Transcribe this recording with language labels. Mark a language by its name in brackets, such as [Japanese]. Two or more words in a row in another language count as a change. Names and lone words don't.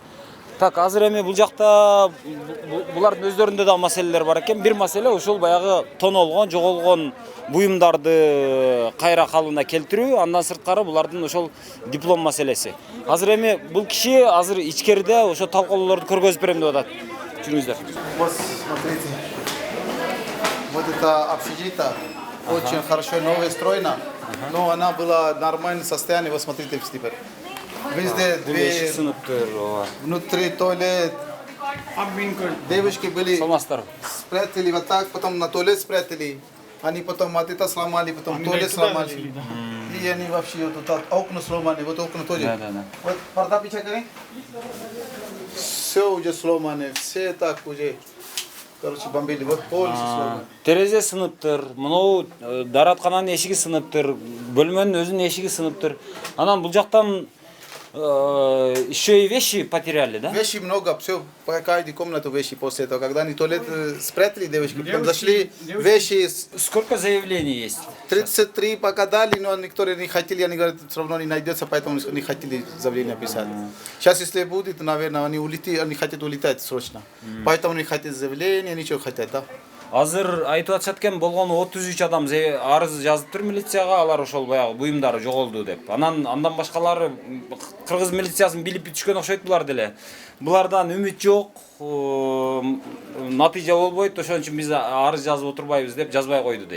[Kyrgyz] Так, азыр эми бул жакта булардын өздөрүндө да маселелер бар экен. Бир маселе ушул баягы тонолгон, жоголгон буюмдарды кайра калыбына келтирүү, андан сырткары булардын ошол диплом маселеси. Азыр эми бул киши азыр ичкериде ошо талкуулоолорду көргөзүп берем деп атат. жүрүңүздөр. [Russian] Вот смотрите, вот это общежитие очень хорошо новое строено, но она была в нормальном состоянии. Вот смотрите теперь. Везде [Kyrgyz] Бул [Russian] две, [Kyrgyz] эшик сыныптыр, ооба. [Russian] внутри туалет. Девушки были спрятали вот так, потом на туалет спрятали. Они потом от это сломали, потом туалет сломали. И они вообще вот тут окна сломаны, вот окна тоже. Да. [Hindi] Вот पर्दा पीछे करें. [Russian] Все уже сломаны, все так уже. Короче, бомбили, вот полностью сломаны. [Kyrgyz] Терезе сыныптыр, мынау дараткананын эшиги сыныптыр, бөлмөнүн өзүнүн эшиги сыныптыр. Анан бул жактан [Russian] еще и вещи потеряли, да? Вещи много, все, по каждой комнате вещи после этого. Когда они туалет спрятали девушки, потом зашли, вещи... Сколько заявлений есть? 33 пока дали, но некоторые не хотели, они говорят, все равно не найдется, поэтому не хотели заявление писать. Сейчас, если будет, наверное, они хотят улетать срочно. Поэтому не хотят заявление, ничего хотят, да? [Kyrgyz] Азыр айтып атышат экен, болгону 33 адам арыз жазыптыр милицияга, алар ошол баягы буюмдары жоголду деп. Андан башкалары кыргыз милициясын билип бүтүшкөн окшойт булар деле. Булардан үмүт жок, натыйжа болбойт, ошон үчүн биз арыз жазып отурбайбыз деп жазбай койду дейт.